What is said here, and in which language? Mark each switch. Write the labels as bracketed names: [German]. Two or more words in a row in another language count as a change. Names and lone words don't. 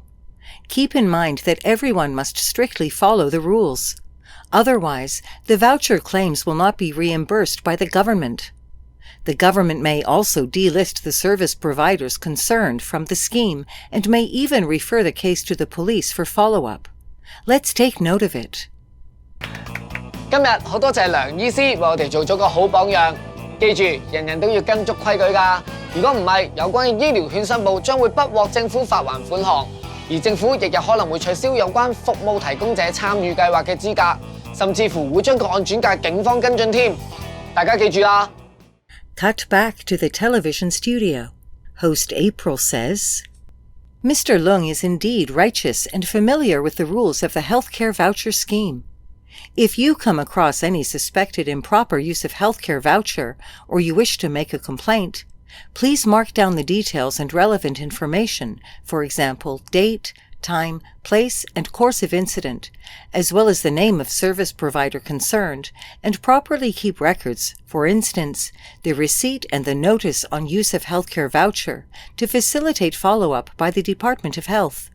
[English] Keep in mind that everyone must strictly follow the rules. Otherwise, the voucher claims will not be reimbursed by the government. The government may also delist the service providers concerned from the scheme and may even refer the case to the police for follow-up. Let's take note of it. [Cantonese] 今日好多謝梁醫師為我哋做咗個好榜樣。記住，人人都要跟足規矩㗎。如果唔係，有關嘅醫療券申報將會不獲政府發還款項，而政府亦有可能會取消有關服務提供者參與計劃嘅資格，甚至乎會將個案轉介警方跟進添。大家記住啦。 [English] Cut back to the television studio. Host April says, Mr. Leung is indeed righteous and familiar with the rules of the healthcare voucher scheme. If you come across any suspected improper use of healthcare voucher or you wish to make a complaint, please mark down the details and relevant information, for example, date, time, place, and course of incident, as well as the name of service provider concerned, and properly keep records, for instance, the receipt and the notice on use of healthcare voucher, to facilitate follow-up by the Department of Health.